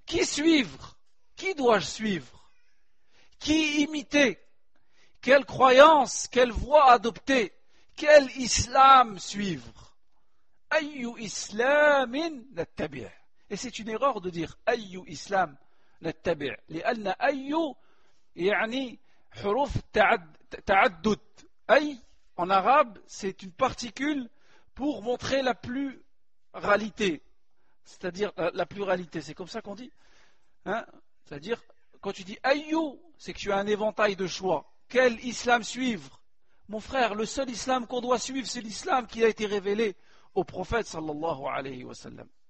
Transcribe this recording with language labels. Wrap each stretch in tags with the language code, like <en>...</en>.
<fr>Qui suivre? Qui dois-je suivre? Qui imiter? Quelle croyance, quelle voie adopter? Quel islam suivre?</fr> <ar>Ayyu islamin nattabi'.</ar> <fr>Et c'est une erreur de dire</fr> <ar>ayyu islam nattabi'. لأن ayyu يعني حروف تعدد.</ar> <fr>Ay, en arabe, c'est une particule pour montrer la pluralité. C'est-à-dire la pluralité, c'est comme ça qu'on dit, hein? C'est-à-dire, quand tu dis ayyu, c'est que tu as un éventail de choix. Quel islam suivre? Mon frère, le seul islam qu'on doit suivre, c'est l'islam qui a été révélé au prophète sallallahu alayhi wa sallam.</fr>